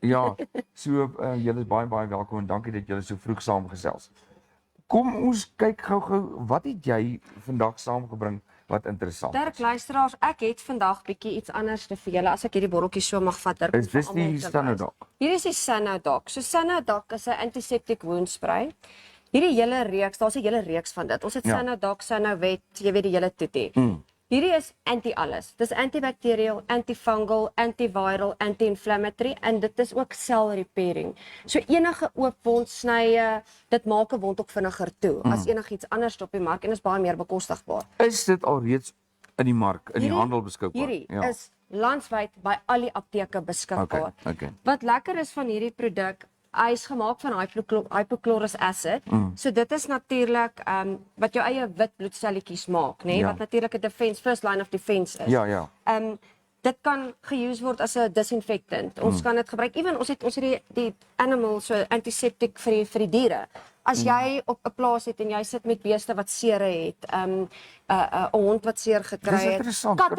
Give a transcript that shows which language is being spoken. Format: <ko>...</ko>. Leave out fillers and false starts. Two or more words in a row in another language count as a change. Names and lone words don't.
<af>Ja, so julle is baie welkom en dankie dat julle so vroeg saamgesels. Kom ons kyk gou wat het jy vandag saamgebring wat interessant is. Dirk, luisteraars, ek het vandag bietjie iets anders te vir julle as ek hierdie botteltjie so mag vat. Dirk, Is dis die Sanodoc? Hier is die Sanodoc. So Sanodoc is 'n</af> <en>antiseptic wound spray.</en> <af>Hierdie hele reeks, daar's 'n hele reeks van dit. Ons het Sanodoc, Sanowet, jy weet die hele toetie. Hierdie is anti-alles. Dis</af> <en>antibacterial, antifungal, antiviral, anti-inflammatory</en> <af>en dit is ook</af> <en>cell repairing.</en> <af>So enige oop wond snye, dit maak 'n wond ook vinniger toe as enigiets anders op die mark en is baie meer bekostigbaar. Is dit alreeds in die mark, in die handel beskikbaar? Hierdie is landwyd by al die apteke beskikbaar. Okay. Wat lekker is van hierdie produk, hy is gemaak van</af> <en>hypochlorous acid.</en> <af>So dit is natuurlik wat jou eie wit bloedselletjies maak, nê, wat natuurlik 'n defense,</af> <en>first line of defense</en> <af>is. Ja. Dit kan geuse word as 'n disinfectant. Ons kan dit gebruik. Ewen ons het die animal so antiseptic vir die diere. As jy op 'n plaas het en jy sit met beeste wat seere het, 'n hond wat seer gekry Dis het. interessant, Katte</af>